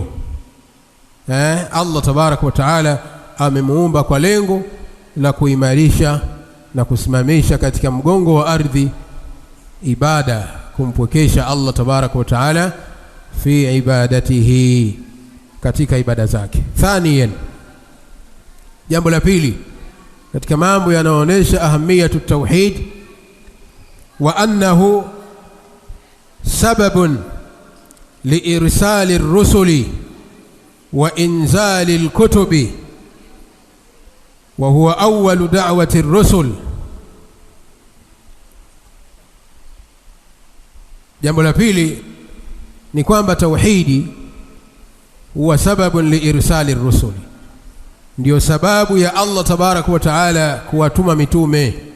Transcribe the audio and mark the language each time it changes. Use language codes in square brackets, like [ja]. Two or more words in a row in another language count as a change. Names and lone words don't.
[ar] الله تبارك وتعالى [sw] amemuumba kwa lengo la kuimarisha na kusimamisha katika mgongo wa ardhi ibada, kumpwekesha [ar] الله تبارك وتعالى في عبادته, [sw] katika ibada zake. [ar] Thaniyan, [sw] jambo la pili katika mambo yanayoonyesha [ar] أهمية التوحيد وأنه سبب لإرسال الرسل وإنزال الكتب وهو أول دعوة الرسل. [sw] Jambo la pili ni kwamba tauhidi huwa [ar] سبب لإرسال الرسل, [sw] ndio sababu ya [ar] الله تبارك وتعالى [sw] kuwatuma mitume.